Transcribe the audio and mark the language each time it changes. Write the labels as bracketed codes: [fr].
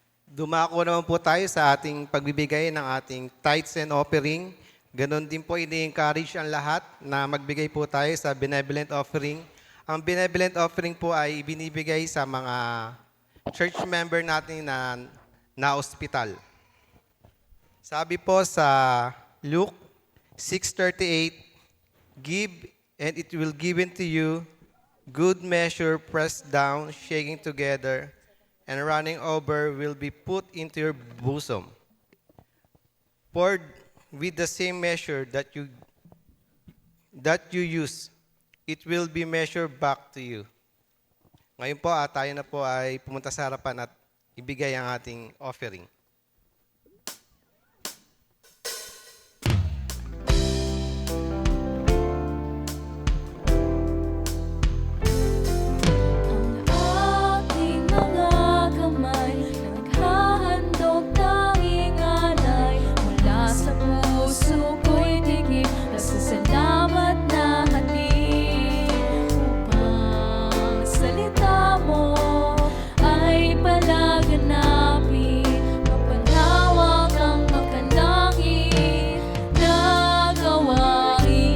[tl] Dumako naman po tayo sa ating pagbibigay ng ating [en] tithes and offering. [tl] Ganon din po, ini-encourage ang lahat na magbigay po tayo sa benevolent offering. Ang benevolent offering po ay binibigay sa mga church member natin na ospital. Sabi po sa [en] Luke 6:38, give and it will given to you, good measure pressed down, shaking together, and running over will be put into your bosom. Poured with the same measure that you use, it will be measured back to you. [tl] Ngayon po, tayo na po ay pumunta sa harapan at ibigay ang ating offering. Ang aking mga kamay naghahandog ng ingalay, mula sa puso ko'y tigib pasasalamat na hatid, upang salita mo ay palaganapin, mapalawak ang makalangit na gawain.